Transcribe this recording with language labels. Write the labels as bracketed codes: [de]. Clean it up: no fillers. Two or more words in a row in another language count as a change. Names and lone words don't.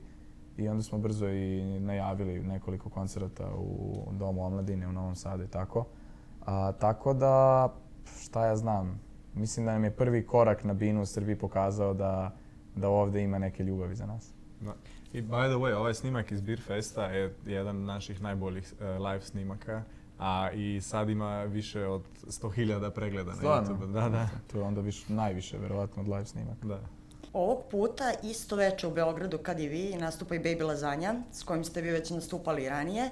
[sr] I onda smo brzo i najavili nekoliko koncerata u Domu omladine u Novom Sadu i tako. Tako da, šta ja znam, mislim da nam je prvi korak na Binu u Srbiji pokazao da ovde ima neke ljubavi za nas. Da. [en] I by the way, [sr] ovaj snimak iz Beer Festa je jedan od naših najboljih live snimaka, a i sad ima više od 100.000 pregleda na YouTube. Da. To je onda najviše, verovatno, od live snimaka. Da. Ovog puta, isto veče u Beogradu kad i vi, nastupa i Baby Lazanja, s kojim ste vi već nastupali ranije.